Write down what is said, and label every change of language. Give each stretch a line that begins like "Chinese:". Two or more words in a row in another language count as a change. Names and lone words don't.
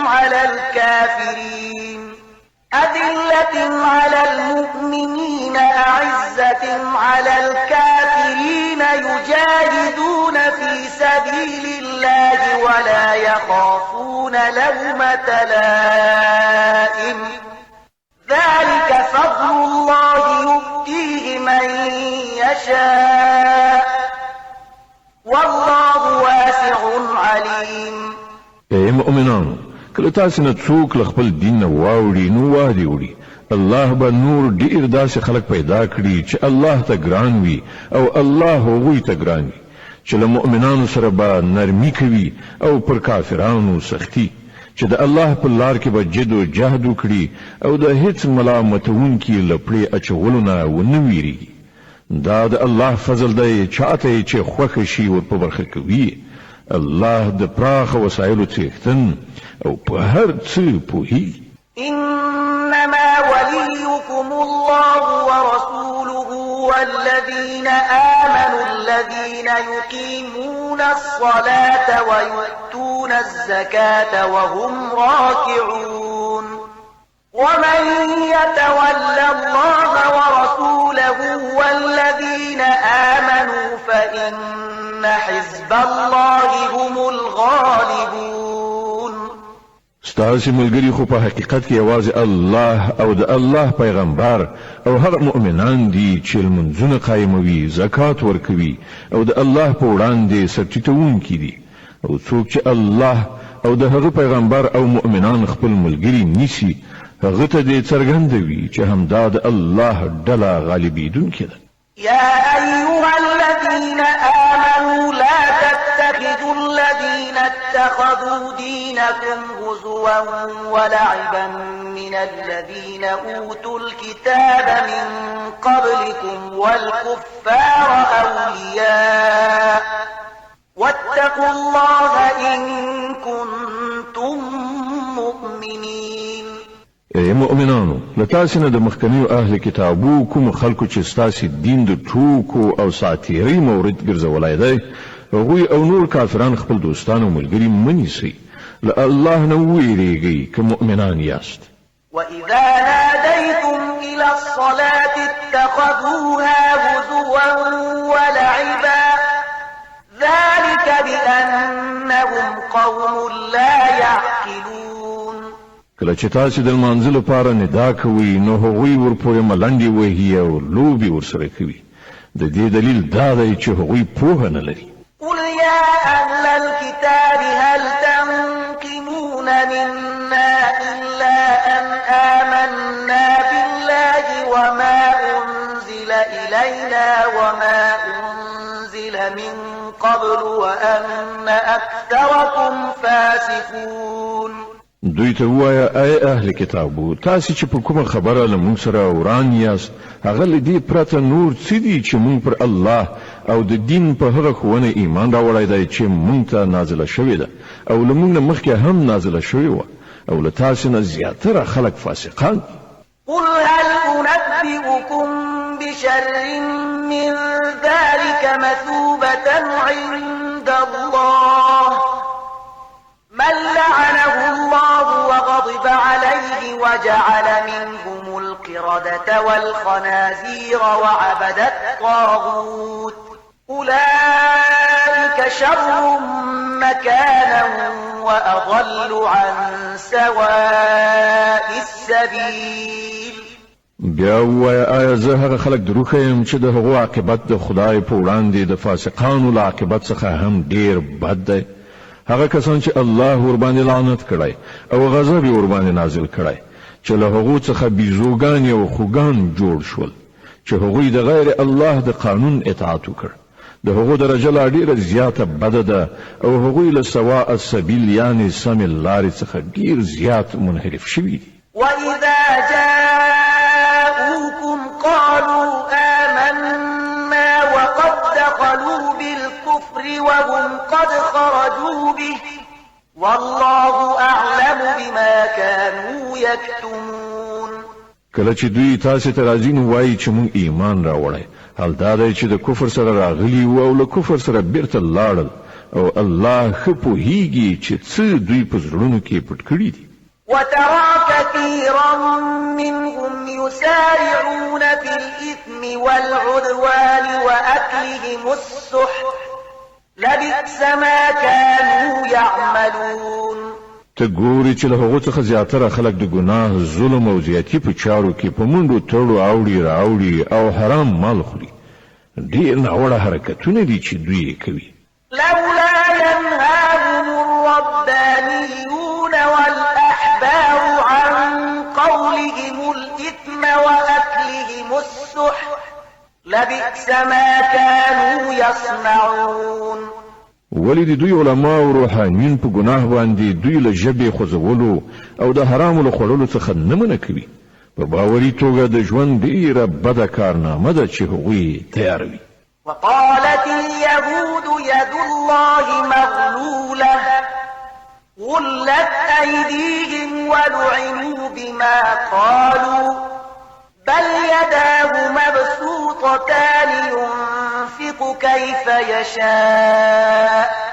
Arabic: على الكافرين يجاهدون في سبيل الله ولا يخافون لومة لائم ذلك فضل الله يؤتيه من يشاء والله واسع عليم.
Pashto: اے مؤمنانو کله تاسو نه څوک له خپل دین نه واوړي نو وادي وړي الله به نور ډیر داسې خلک پیدا کړي چې الله ته ګران وي او الله هغوی ته ګران وي چې له مؤمنانو سره به نرمي کوي او پر کافرانو سختي چې د الله په لار کې به جد او جهد وکړي او د هیڅ ملامتونکي له پړې اچولو نه ونه ویریږي. دا د الله فضل دی چاته چې خوښه شي ور په برخه کوي. الله د پراخ وسایلو څښتن او په هر څه پوهیږي.
Arabic: إنما وليكم وليهم الله ورسوله والذين آمنوا الذين يقيمون الصلاة ويؤتون الزكاة وهم راكعون ومن يتول الله ورسوله والذين آمنوا فإن حزب الله هم الغالبون.
Pashto: ستاسې ملګري خو په حقیقت کې یوازې الله او د الله پیغمبر او هغه مؤمنان دي چې لمونځونه قایموي، زکات ورکوي او د الله په وړاندې سرټیټونکي دي. او څوک چې الله او د هغه پیغمبر او مؤمنان خپل ملګري نیسي، هغه ته دې څرګندوي چې همدا د الله ډله غالبېدونکې ده.
Arabic: يا أيها الذين آمنوا لا تتخذوا الذين اتخذوا دينكم هزوا ولعبا من الذين أوتوا الكتاب من قبلكم والكفار أولياء واتقوا الله إن كنتم مؤمنين.
Pashto: ای مؤمنانو، لتاسې نه د مخکنیو اهل کتابو کوم خلکو چې ستاسې دین د ټوکو او ساتیرۍ مورد ګرځولی دی، هغوی او نور کافران خپل دوستان او ملګري مه نیسئ. له الله نه وویرېږئ که مؤمنان یاست.
Arabic: وإذا ناديتم إلى الصلاة اتخذوها هزوا ولعبا ذلك بأنهم قوم لا يعقلون.
Pashto: کله چې تاسې د لمانځه لپاره ندا کوئ، نو هغوی ورپورې ملنډې وهي او لوبې ورسره کوي. د دې دلیل دا دی چې هغوی پوهه نه لري.
Arabic: قل يا أهل الكتاب هل تنقمون منا إلا أن آمنا بالله وما أنزل إلينا وما أنزل من قبل وأن أكثركم فاسقون.
Pashto: دوی ته ووایه ای اهل کتابو، تاسې چې په کومه خبره له موږ سره وران یاست، هغه له دې پرته نور څه دي چې موږ پر الله او د دین په هغه ښوونه ایمان راوړی دی چې موږ ته نازله شوې ده او له موږ نه مخکې هم نازله شوې وه، او له تاسې نه زیاتره خلک فاسقان دي.
Arabic: قل هل أنبئكم بشر من ذلك مثوبة عند الله من لعنه الله وغضب عليه وجعل منهم القردة والخنازير وعبد الطاغوت أولئك شر مكانا وأضل عن سواء السبيل.
Pashto: بیا ووایه آیا زه هغه خلک دروغ یم چې د هغو عاقبت د خدای په وړاندې د فاسقانو له عاقبت څخه هم ډیر بد دی؟ هغه کسان چې الله ورباندې لعنت کړی او غضب یې ورباندې نازل کړی، چې له هغو څخه بیزوګان او خوګان جوړ شول، چې هغوی د غیر الله د قانون اطاعت وکړ، د هغو درجه لا ډیره زیاته بده ده او هغوی له
Arabic: سواء السبیل
Pashto: یعنی سمې لارې څخه ډیر زیات منحرف شوي دي.
Arabic: وإذا جاءوكم قالوا آمنا وقد دخلوا بالكفر وهم قد خرجوا به والله أعلم بما كانوا يكتمون.
Pashto: کله چې دوی تاسې ته راځي نو وایي چې موږ ایمان راوړی، حال دا دی چې د کفر سره راغلي وو او له کفر سره بیرته لاړل، او الله ښه پوهیږي چې څه دوی په زړونو کې پټ کړي دي.
Arabic: وترى كثيرا منهم يسارعون في الإثم والعدوان وأكلهم السحت لبئس ما كانوا يعملون.
Pashto: ته ګوري چې له هغو څخه زیاتره خلک د ګناه، ظلم او زیاتي په چارو کې په منډو تړو اوړي راوړي او حرام مال خوري. ډېر ناوړه حرکتونه دي چې دوی یې کوي.
Arabic: لولا ينهاهم الربانيون والأحبار عن قولهم الإثم وأكلهم السحت لبئس ما كانوا يصنعون.
Pashto: ولی د دوی علما او روحانیون په ګناه باندې دوی له ژبې خوځولو او د حرامو له خوړلو څخه نه منع کوي، په باوري توګه د ژوند ډیره بده کارنامه ده چې هغوی تیاروي.
Arabic: وقالت اليهود يد الله مغلولة غلت أيديهم ولعنوا بما قالوا بل يداه مبسوطتان ينفق كيف يشاء